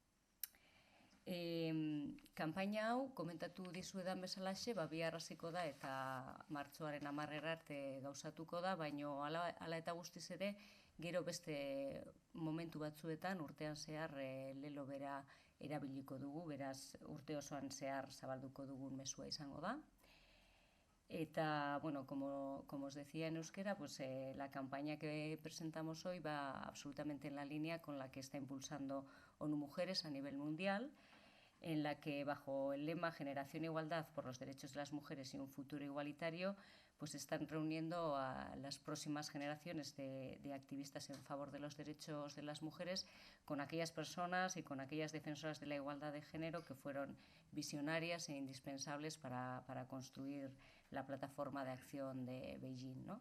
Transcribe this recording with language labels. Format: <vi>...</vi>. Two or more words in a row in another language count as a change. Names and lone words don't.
<eu>Kanpaina hau, komentatu dizuedan bezalaxe, bihar hasiko da eta martxoaren 10 arte gauzatuko da, baina hala eta guztiz ere, gero beste momentu batzuetan urtean zehar lelo bera erabiliko dugu, beraz urte osoan zehar zabalduko dugun mezua izango da. Eta, bueno,</eu> <es>como os decía en euskera, pues la campaña que presentamos hoy va absolutamente en la línea con la que está impulsando ONU Mujeres a nivel mundial, en la que bajo el lema Generación Igualdad por los derechos de las mujeres y un futuro igualitario, pues están reuniendo a las próximas generaciones de activistas en favor de los derechos de las mujeres con aquellas personas y con aquellas defensoras de la igualdad de género que fueron visionarias e indispensables para construir la plataforma de acción de Beijing, ¿no?</es>